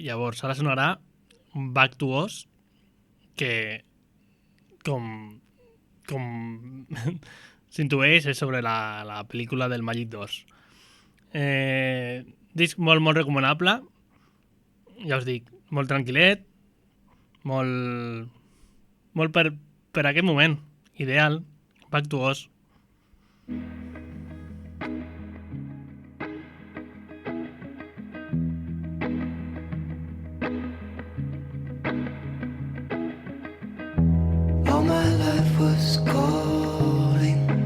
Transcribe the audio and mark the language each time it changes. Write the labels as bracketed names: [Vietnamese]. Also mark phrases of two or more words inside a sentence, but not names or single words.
[Catalan] Llavors, ara sonarà Back to Oz, que com s'intueix és sobre la pel·lícula del Màgic d'Oz. Disc molt, molt recomanable, ja us dic, molt tranquil·let, molt per aquest moment, ideal. Back to Oz. [English] All my life was calling.